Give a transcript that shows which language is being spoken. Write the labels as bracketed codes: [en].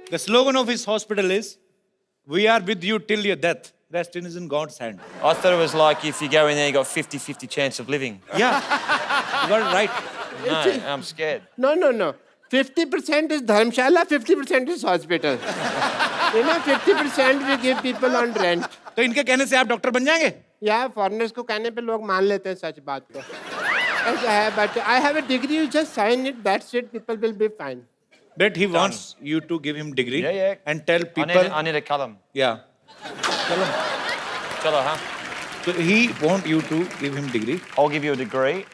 [en] The slogan of his hospital is, "We are with you till your death. Rest is in God's hand." I thought it was like if you go in there, you got 50-50 chance of living. Yeah, you got it right. No, I'm scared. No. 50% is dharmshala, 50% is hospital. You know, 50% we give people on rent. [hi] तो इनके कहने से आप doctor बन जाएंगे? या foreigners को कहने पे लोग मान लेते हैं सच बात को. ऐसा है, [en] but I have a degree, you just sign it, that's it, people will be fine. But he wants you to give him degree Yeah. and tell people. I need a column. Yeah. [hi] Chalo, huh? [en] So he want you to give him degree. I'll give you a degree.